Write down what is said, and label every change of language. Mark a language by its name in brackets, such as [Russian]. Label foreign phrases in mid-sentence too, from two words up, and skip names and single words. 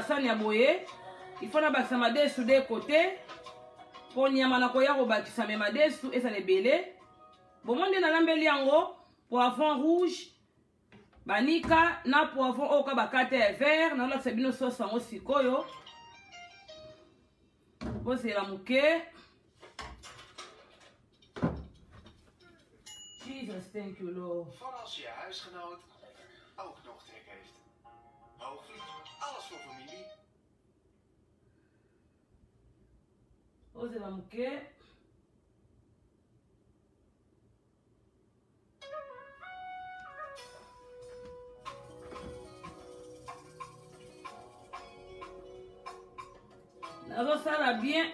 [Lingala] basani ya boye ifo na bakisa madesu de kote mpo nyama na koya kobakisa me madesu ezala ebele bomo nde nalambeli yango [French] poivron rouge [Lingala] banika na poivron oyo ka bakate ya vert naolakisa bino sosi yango sikoyo kozela moke. [English] Jesus, thank you, Lord. [Dutch] Van als je huisgenoot ook nog trek heeft. Hoogvliet, alles voor familie. [Lingala] Ozela moke. Nazosala bien.